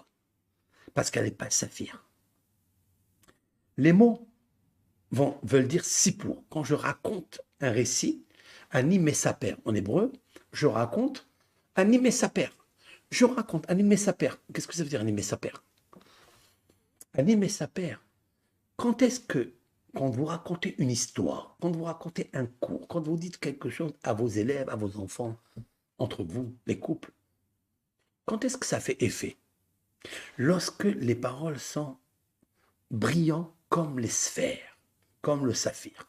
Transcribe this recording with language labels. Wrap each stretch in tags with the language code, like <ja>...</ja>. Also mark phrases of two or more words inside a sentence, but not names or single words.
<fr>Parce qu'elle n'est pas saphir. Les mots veulent dire sipour. Quand je raconte un récit,</fr> <he>אני מספר</he> <fr>en hébreu, je raconte</fr> <he>אני מספר.</he> <fr>Je raconte</fr> <he>אני מספר.</he> <fr>Qu'est-ce que ça veut dire</fr> <he>אני מספר? אני מספר.</he> <fr>Quand est-ce que, quand vous racontez une histoire, quand vous racontez un cours, quand vous dites quelque chose à vos élèves, à vos enfants, entre vous, les couples, quand est-ce que ça fait effet? Lorsque les paroles sont brillantes comme les sphères, comme le saphir.</fr>